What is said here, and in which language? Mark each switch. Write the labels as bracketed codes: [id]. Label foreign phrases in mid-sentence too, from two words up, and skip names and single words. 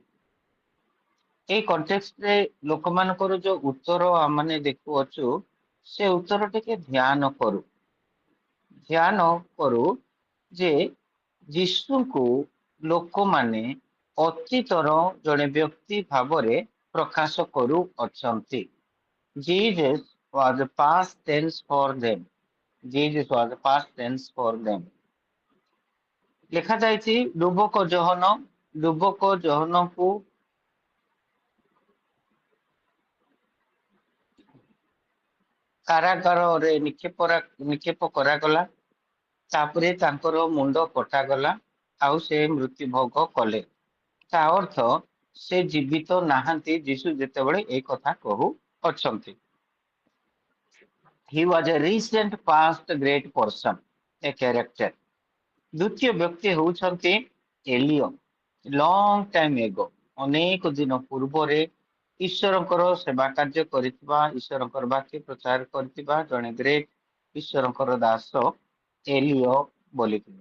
[or] ଏଇ କଣ୍ଟେକ୍ସଟରେ ଲୋକମାନଙ୍କର ଯୋଉ ଉତ୍ତର ଆମେ ଦେଖୁଅଛୁ, ସେ ଉତ୍ତର ଟିକେ ଧ୍ୟାନ କରୁ ଯେ ଯୀଶୁଙ୍କୁ ଲୋକମାନେ ଅତୀତର ଜଣେ ବ୍ୟକ୍ତି ଭାବରେ ପ୍ରକାଶ କରୁଅଛନ୍ତି। [en] Jesus was a past tense for them. Jesus was a past tense for them. [or] ଲେଖା ଯାଇଛି ଡୁବକ ଜହନକୁ କାରାଗାରରେ ନିକ୍ଷେପ କରାଗଲା। ତାପରେ ତାଙ୍କର ମୁଣ୍ଡ କଟାଗଲା ଆଉ ସେ ମୃତ୍ୟୁ ଭୋଗ କଲେ। ତା ଅର୍ଥ ସେ ଜୀବିତ ନାହାନ୍ତି ଯୀଶୁ ଯେତେବେଳେ এই କଥା କହୁ ଅଛନ୍ତି। [en] He was a recent past great person, a character. [or] ଦ୍ୱିତୀୟ ବ୍ୟକ୍ତି ହେଉଛନ୍ତି ଏଲିଓ। [en] long time ago, [or] ଅନେକ ଦିନ ପୂର୍ବରେ ଈଶ୍ୱରଙ୍କର ସେବା କାର୍ଯ୍ୟ କରିଥିବା, ଈଶ୍ୱରଙ୍କର ବାକ୍ୟ ପ୍ରଚାର କରିଥିବା ଜଣେ ଗ୍ରେଟ୍ ଈଶ୍ୱରଙ୍କର ଦାସ ଏଲିଓ ବୋଲିଥିଲେ।